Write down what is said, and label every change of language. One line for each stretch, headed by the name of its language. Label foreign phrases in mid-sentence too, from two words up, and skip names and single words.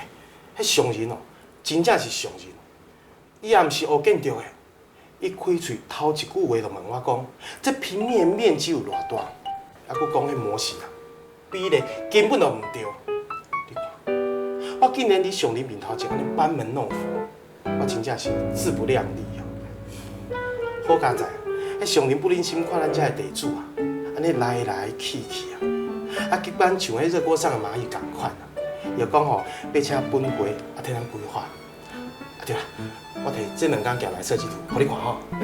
Min Nan Chinese: 迄上人哦，真正是上人。伊也毋是学建筑的，伊开喙头一句话就问我讲：这平面面积有偌大？还佫讲迄模型啊，比例根本就毋对。你看，我竟然伫上人面头前安尼班门弄斧，我真正是自不量力哦。好佳哉，迄上人不忍心看咱遮的地主啊，安尼来来去去啊，啊，基本像迄热锅上的蚂蚁共款啊。又讲吼，要请本会啊替咱规划。啊对啦，我摕这2工寄来设计图，互你看吼。